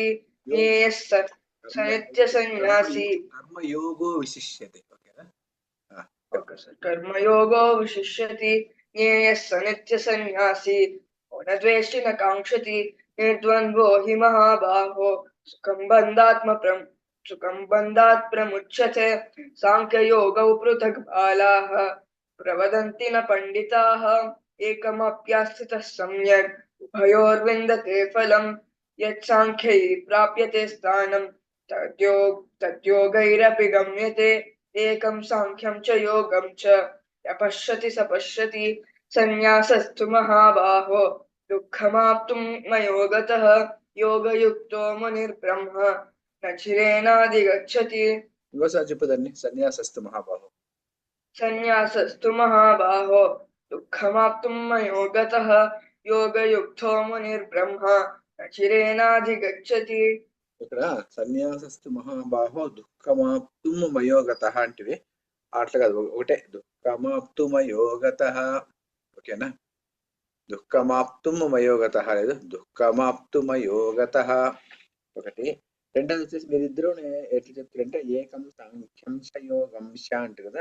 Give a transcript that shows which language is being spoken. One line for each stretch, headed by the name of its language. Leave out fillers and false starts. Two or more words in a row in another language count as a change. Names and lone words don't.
Sanskrit: జ్ఞేయః స నిత్య సన్యాసి కర్మయోగో విశిష్యతే. కర్మయోగో విశిష్యతి. జ్ఞేయః స నిత్య సన్యాసి యో న ద్వేష్టి న కాంక్షతి. నిర్ద్వంద్వో హి మహాబాహో సుఖం బంధాత్ सुखं बन्धात् प्रमुच्यते साङ्ख्ययोगौ पृथक् बालाः प्रवदन्ति न पण्डिताः एकमप्यास्थितः सम्यक् उभयोर्विन्दते फलम् यत्साङ्ख्यै प्राप्यते स्थानं तद्योगैरपि गम्यते एकं साङ्ख्यं च योगं च यपश्यति स पश्यति सन्न्यासस्तु महाबाहो दुःखमाप्तुं मयो गतः योगयुक्तो मुनिर्ब्रह्म न चिरेणाधिगच्छति
Telugu: ఇంకోసారి చెప్పదండి
Sanskrit: సన్యాసస్తు మహాబాహు सन्न्यासस्तु महाबाहो दुःखमाप्तुं मयो गतः योगयुक्तो मुनिर्ब्रह्म न चिरेणाधिगच्छति
Telugu: ఇక్కడ
Sanskrit: సన్యాసస్తు మహాబాహో దుఃఖమాప్తుం మయోగత
Telugu: అంటివి అట్లా కాదు ఒకటే
Sanskrit: దుఃఖమాప్తు మయోగత
Telugu: ఓకేనా
Sanskrit: దుఃఖమాప్తుం మయోగత
Telugu: లేదు
Sanskrit: దుఃఖమాప్తు మయోగత
Telugu: ఒకటి రెండోది వచ్చేసి మీరిద్దరూ ఎట్లా చెప్తారంటే
Sanskrit: ఏకం సాంఖ్యం చ యోగం చ
Telugu: అంటారు కదా